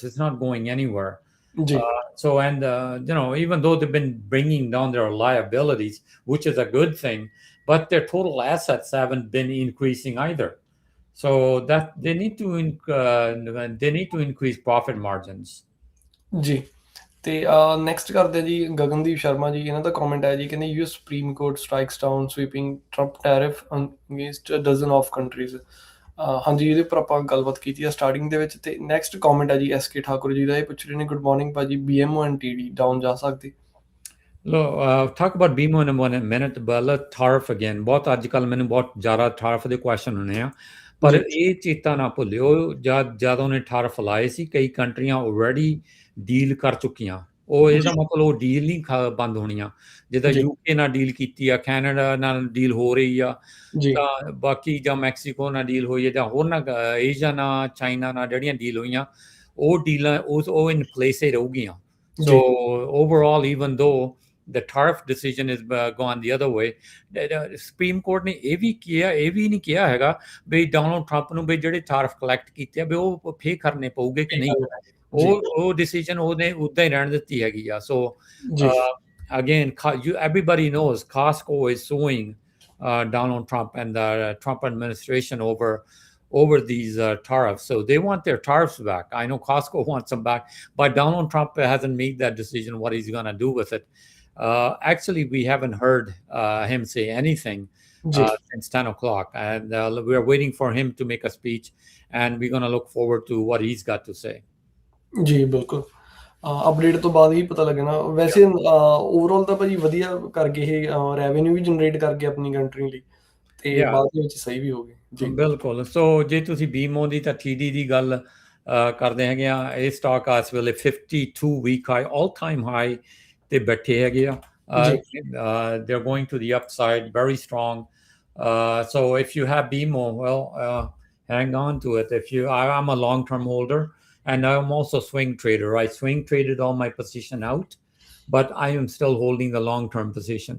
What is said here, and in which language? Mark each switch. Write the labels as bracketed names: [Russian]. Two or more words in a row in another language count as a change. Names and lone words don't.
[English] It's not going anywhere. Even though they've been bringing down their liabilities, which is a good thing, but their total assets haven't been increasing either. So that they need to increase profit margins. [Punjabi] ਜੀ ਤੇ ਨੈਕਸਟ ਕਰਦੇ ਜੀ ਗਗਨਦੀਪ ਸ਼ਰਮਾ ਜੀ, ਇਹਨਾਂ ਦਾ ਕਮੈਂਟ ਆਇਆ ਜੀ, ਕਹਿੰਦੇ [English] US Supreme Court strikes down sweeping Trump tariff against dozen of countries. [Punjabi] ਹਾਂਜੀ, ਇਹਦੇ ਉੱਪਰ ਆਪਾਂ ਗੱਲਬਾਤ ਕੀਤੀ ਆ ਸਟਾਰਟਿੰਗ ਦੇ ਵਿੱਚ। ਤੇ ਨੈਕਸਟ ਕਮੈਂਟ ਹੈ ਜੀ SK ਠਾਕੁਰ ਜੀ ਦਾ, ਇਹ ਪੁੱਛ ਰਹੇ ਨੇ [English] good morning [Punjabi] ਭਾਜੀ, BMO and TD ਡਾਊਨ ਜਾ ਸਕਦੇ? [English] Look, talk about BMO in a minute, but let's tariff again. [Punjabi] ਬਹੁਤ ਅੱਜ ਕੱਲ੍ਹ ਮੈਨੂੰ ਬਹੁਤ ਜ਼ਿਆਦਾ ਟਾਰਫ ਦੇ ਕੁਐਸਚਨ ਹੁੰਦੇ ਆ, ਪਰ ਇਹ ਚੇਤਾ ਨਾ ਭੁੱਲਿਓ ਜਦ ਉਹਨੇ ਟਾਰਫ ਲਾਏ ਸੀ, ਕਈ ਕੰਟਰੀਆਂ [English] already deal [Punjabi] ਕਰ ਚੁੱਕੀਆਂ। ਉਹ ਇਹਦਾ ਮਤਲਬ ਉਹ ਡੀਲ ਨਹੀਂ ਬੰਦ ਹੋਣੀਆਂ। ਜਿੱਦਾਂ UK ਨਾਲ ਡੀਲ ਕੀਤੀ ਆ, ਕੈਨੇਡਾ ਨਾਲ ਡੀਲ ਹੋ ਰਹੀ ਆ, ਤਾਂ ਬਾਕੀ ਜਾਂ ਮੈਕਸੀਕੋ ਨਾਲ ਡੀਲ ਹੋਈ ਹੈ, ਜਾਂ ਹੋਰ ਨਾ ਏਸ਼ੀਆ ਨਾਲ, ਚਾਈਨਾ ਨਾਲ ਜਿਹੜੀਆਂ ਡੀਲ ਹੋਈਆਂ, ਉਹ ਡੀਲਾਂ ਉਹ [English] in place [Punjabi] ਹੀ ਰਹੂਗੀਆਂ। [English] So overall, even though the tariff decision is gone the other way, the Supreme Court [Punjabi] ਨੇ ਇਹ ਵੀ ਨਹੀਂ ਕਿਹਾ ਹੈਗਾ ਵੀ ਡੋਨਲਡ ਟਰੰਪ ਨੂੰ ਵੀ ਜਿਹੜੇ [English] tariff collect [Punjabi] ਕੀਤੇ ਆ ਵੀ ਉਹ ਪੇ ਕਰਨੇ ਪਊਗੇ ਕਿ ਨਹੀਂ। ਉਹ ਡਿਸੀਜਨ ਉਹਨੇ ਉੱਦਾਂ ਹੀ ਰਹਿਣ ਦਿੱਤੀ ਹੈਗੀ ਆ। [English] So again, everybody knows Costco is suing Donald Trump and the Trump administration over these tariffs. So they want their tariffs back. I know Costco wants them back, but Donald Trump hasn't made that decision what he's going to do with it. Actually, we haven't heard him say anything since 10 o'clock, and we're waiting for him to make a speech, and we're going to look forward to what he's got to say. [Punjabi] ਜੀ ਬਿਲਕੁਲ, ਅਪਡੇਟ ਤੋਂ ਬਾਅਦ ਹੀ ਪਤਾ ਲੱਗਣਾ। ਵੈਸੇ ਓਵਰਆਲ ਤਾਂ ਭਾਜੀ ਵਧੀਆ ਕਰ ਗਏ, ਇਹ ਰੈਵਨਿਊ ਵੀ ਜਨਰੇਟ ਕਰ ਗਏ ਆਪਣੀ ਕੰਟਰੀ ਲਈ, ਤੇ ਬਾਅਦ ਦੇ ਵਿੱਚ ਸਹੀ ਵੀ ਹੋ ਗਏ ਜੀ। ਬਿਲਕੁਲ। ਸੋ ਜੇ ਤੁਸੀਂ BMO ਦੀ ਤਾਂ TD ਦੀ ਗੱਲ ਕਰਦੇ ਹੈਗੇ ਆ, ਇਹ ਸਟਾਕ ਇਸ ਵੇਲੇ [English] 52 week high, all time high [Punjabi] ਤੇ ਬੈਠੇ ਹੈਗੇ ਆ। [English] They're going to the upside, very strong. So if you have BMO, well, hang on to it. I'm a long-term holder, and I'm also swing trader. I swing traded all my position out, but I am still holding the long-term position.